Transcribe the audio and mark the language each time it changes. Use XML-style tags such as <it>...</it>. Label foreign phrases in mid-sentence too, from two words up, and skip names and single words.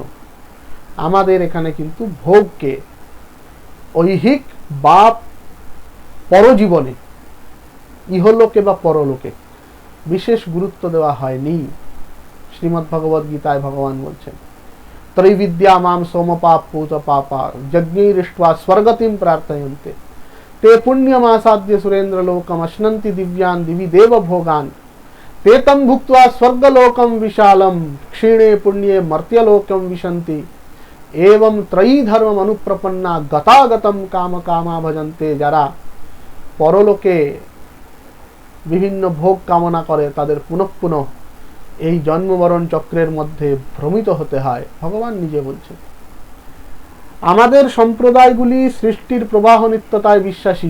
<bn>আমাদের এখানে কিন্তু ভোগকে ঐহিক বা পরজীবনে, ইহলোকে বা পরলোকে বিশেষ গুরুত্ব দেওয়া হয়নি। শ্রীমদ্ ভগবদ গীতায় ভগবান বলছেন,</bn> <sa>ত্রৈবিদ্যা মাম সোমপাপ পূত পাপা যজ্ঞৈরিष्ट्वा স্বর্গতিম প্রার্থয়ন্তে ते पुण्यमासाद्य सुरेंद्र लोकम अश्नन्ति दिव्यान दिवि देव भोगान ते तम भुक्त्वा स्वर्गलोकम विशालम क्षीणे पुण्ये मर्त्यलोकम विशन्ति एवं त्रयी धर्म अनुप्रपन्ना गतागतम काम कामा भजन्ते।</sa> <bn>যারা পরলোকে বিভিন্ন ভোগ কামনা করে তাদের পুনঃ পুনঃ এই জন্মমরণ চক্রের মধ্যে ভ্রমিত হতে হয়, ভগবান নিজে বলছেন। আমাদের সম্প্রদায়গুলি সৃষ্টির প্রবাহ নিত্যতায় বিশ্বাসী।</bn>